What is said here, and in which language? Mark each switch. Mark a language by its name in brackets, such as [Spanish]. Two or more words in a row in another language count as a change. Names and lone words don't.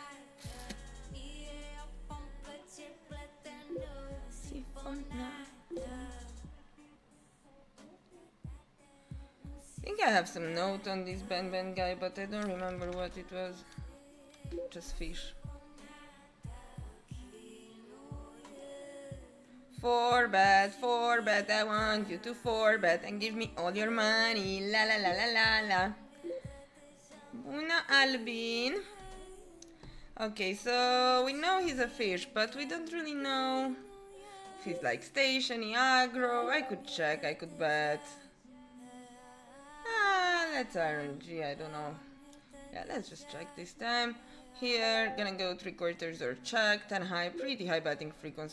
[English] I think I have some note on this Ben guy, but I don't remember what it was. Just fish. 4-bet, I want you to 4-bet and give me all your money. La la la la la la. Una Albin. Okay, so we know he's a fish, but we don't really know if he's like stationy, aggro. I could check, I could bet. Let's RNG, I don't know. Yeah, let's just check this time. Here, gonna go 3/4 or check, 10 high, pretty high betting frequency.